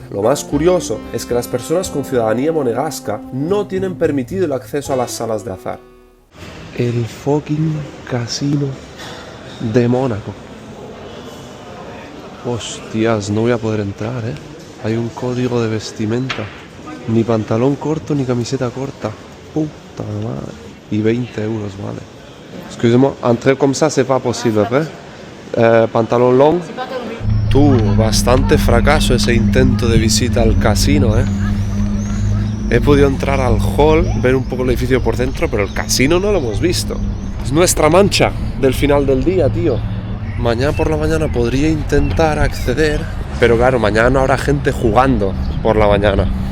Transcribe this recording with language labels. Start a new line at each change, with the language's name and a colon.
Spanish: Lo más curioso es que las personas con ciudadanía monegasca no tienen permitido el acceso a las salas de azar. El fucking casino de Mónaco. Hostias, no voy a poder entrar, ¿eh? Hay un código de vestimenta. Ni pantalón corto ni camiseta corta. Puta madre. Y 20 euros, vale.
French: Excusez-moi, entrer comme ça c'est pas possible, ¿eh?
Spanish: Pantalón long. Bastante fracaso ese intento de visita al casino, ¿eh? He podido entrar al hall, ver un poco el edificio por dentro, pero el casino no lo hemos visto. Es nuestra mancha del final del día, tío. Mañana por la mañana podría intentar acceder, pero claro, mañana no habrá gente jugando por la mañana.